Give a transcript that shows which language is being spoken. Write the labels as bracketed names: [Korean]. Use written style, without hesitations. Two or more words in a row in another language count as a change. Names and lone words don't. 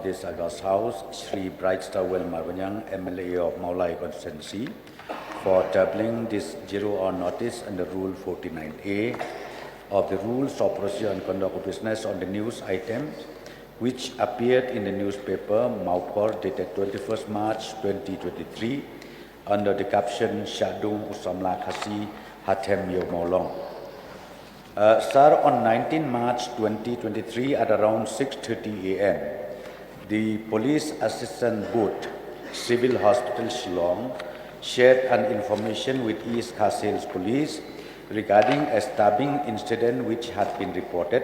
[English] this August House, Sri Brightstarwell MLA of Mawlai constituency, for tabling this 0 hour notice under Rule 49A of the Rules of Procedure and Conduct of Business on the news item which appeared in the newspaper Maupor dated 21st March 2023 under the caption Shah, dung, samla, Khasi, hatem yo molong. Sir, on 19 March 2023 at around 6:30 a.m., the Police Assistant Booth, Civil Hospital Shillong, shared an information with East Khasi Police regarding a stabbing incident which had been reported.